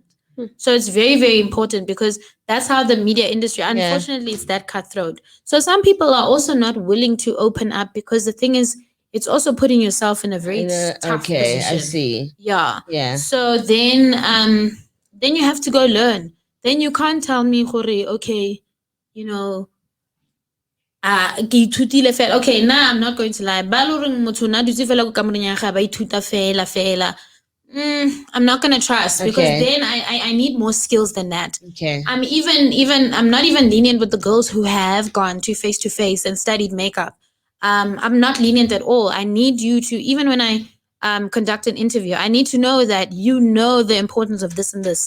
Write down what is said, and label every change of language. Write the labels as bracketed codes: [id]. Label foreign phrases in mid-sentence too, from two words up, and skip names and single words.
[en] So it's very, very important because that's how the media industry, unfortunately, it's that cutthroat. So some people are also not willing to open up because the thing is, it's also putting yourself in a very tough position. I see. Yeah. Yeah. So then you have to go learn. Then you can't tell me, Hore, [tn] okay, ke ithutile fela. [en] Okay, now I'm not going to lie. [tn] Ba lo reng motho na dutse fela ko kamoreng ya gagwe ba ithuta fela. [en] I'm not gonna trust because Okay. then I need more skills than that. Okay. I'm I'm not even lenient with the girls who have gone to face and studied makeup. I'm not lenient at all. I need you to, even when I conduct an interview, I need to know that you know the importance of this and this.